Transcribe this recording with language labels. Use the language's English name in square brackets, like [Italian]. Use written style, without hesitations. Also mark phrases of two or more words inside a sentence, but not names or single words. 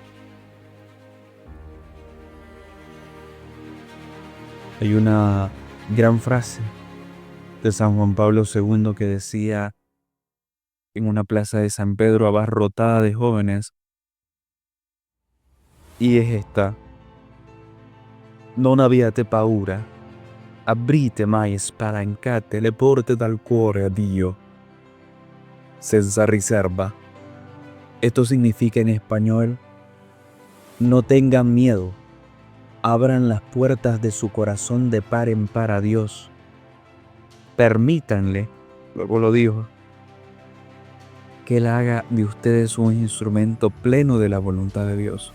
[Spanish] Hay una gran frase de San Juan Pablo II que decía en una plaza de San Pedro abarrotada de jóvenes, y es esta: [Italian] non abbiate paura, aprite mai spalancate le porte dal cuore a Dio, senza riserva. [Spanish] Esto significa en español: no tengan miedo, abran las puertas de su corazón de par en par a Dios. Permítanle, luego lo dijo, que Él haga de ustedes un instrumento pleno de la voluntad de Dios.